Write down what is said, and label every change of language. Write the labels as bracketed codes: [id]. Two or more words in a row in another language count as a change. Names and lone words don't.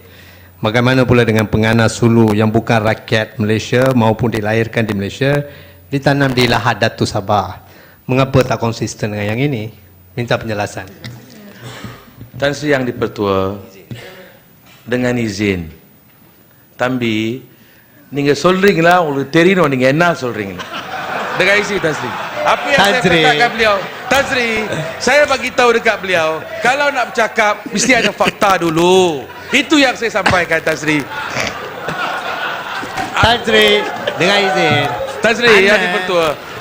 [ms] Bagaimana pula dengan penganas Sulu yang bukan rakyat Malaysia maupun dilahirkan di Malaysia, ditanam di Lahad Datu Sabah. Mengapa tak konsisten dengan yang ini? Minta penjelasan. Tan Sri yang dipertua, dengan izin. [ta] Tambi, நீங்க சொல்றீங்களா உங்களுக்கு தெரியணும் நீங்க என்ன சொல்றீங்க. [ms] Dengan izin Tan Sri. Apa yang saya katakan beliau, Tan Sri, saya bagi tahu dekat beliau, kalau nak bercakap mesti ada fakta dulu. Itu yang saya sampaikan Tan Sri. Tan Sri, dengan izin. Tan Sri yang dipertua.